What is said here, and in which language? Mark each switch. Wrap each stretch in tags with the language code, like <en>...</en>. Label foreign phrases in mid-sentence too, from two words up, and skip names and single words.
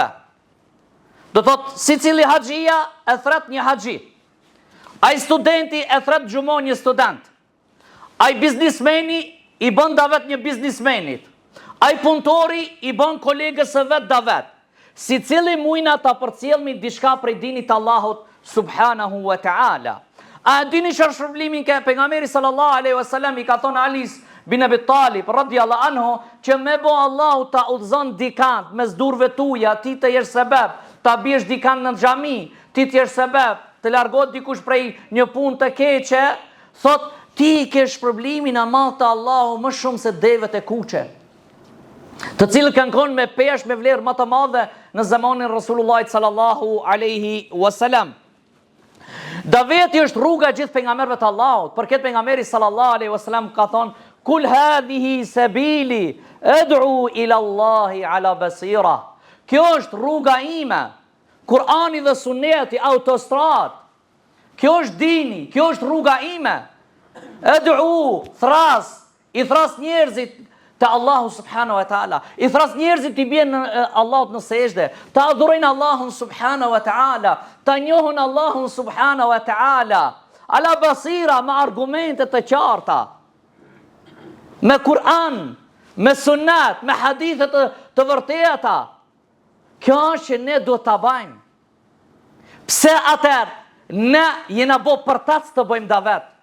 <sq>Do thot secili haxhia e thret një haxhi. Ai studenti e thret xhumon një student. Ai biznismeni i bën davet një biznismenit. Ai punëtori i bën kolegës së vet davet. Secili mujna ta përcjellmi diçka prej dinit të Allahut</sq> <ar>سبحانه وتعالى.</ar> <sq>A dini çfarë shpërblimin ka pejgamberi</sq> <ar>صلى الله عليه وسلم</ar> <sq>i ka thonë Alis bin Abi Talib</sq> <ar>رضي الله عنه</ar> <sq>që me bo Allahu ta udhzon dikant mes durve tuaja, ti të jesh sebeb ta biesh dikant në xhami, ti të jesh sebeb të largohet dikush prej një punë të keqe, thot ti ke shpërblimin e madh të Allahu më shumë se devet e kuqe, të cilët kanë qenë me peshë me vlerë më të madhe në zamanin Rasulullahit</sq> <ar>صلى الله عليه وسلم.</ar> <sq>Daveti është rruga e gjithë pejgamberëve të Allahut. Për këtë pejgamberi</sq> <ar>صلى الله عليه وسلم</ar> <sq>ka thonë:</sq> <ar>"قل هذه سبيلي أدعو إلى الله على بصيرة."</ar> <sq>Kjo është rruga ime. Kur'ani dhe Sunneti, autostrad. Kjo është dini, kjo është rruga ime. Ad'u, i thras njerëzit te Allahu</sq> <ar>سبحانه وتعالى.</ar> <sq>I thras njerëzit të bien Allahut në sejdë, të adhurojnë Allahun</sq> <ar>سبحانه وتعالى,</ar> <sq>të njohun Allahun</sq> <ar>سبحانه وتعالى, على بصيرة,</ar> <sq>me argumente të qarta, me Kur'an, me sunnet, me hadithet të vërteta. Kjo është që ne duhet ta bëjmë. Pse atëherë ne jena bo për ta të bëjmë davet?</sq>